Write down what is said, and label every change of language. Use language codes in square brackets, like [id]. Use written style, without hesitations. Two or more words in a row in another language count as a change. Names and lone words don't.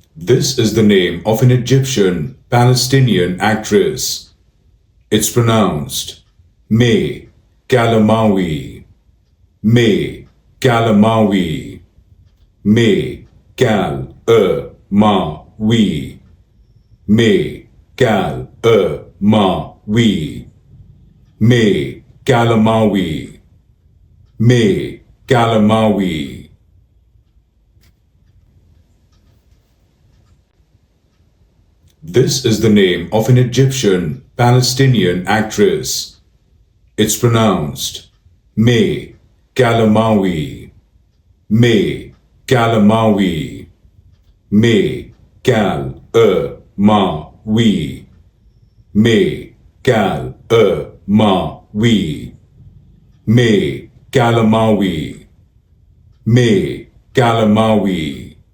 [en] This is the name of an Egyptian Palestinian actress. It's pronounced May Calamawy. May Calamawy. May Cal-ma-wi. May Cal-ma-wi. May Calamawy. May Calamawy. This is the name of an Egyptian Palestinian actress. It's pronounced May Calamawy. May Calamawy. May Cal-ma-wi. May Cal-ma-wi. May Calamawy. May Calamawy.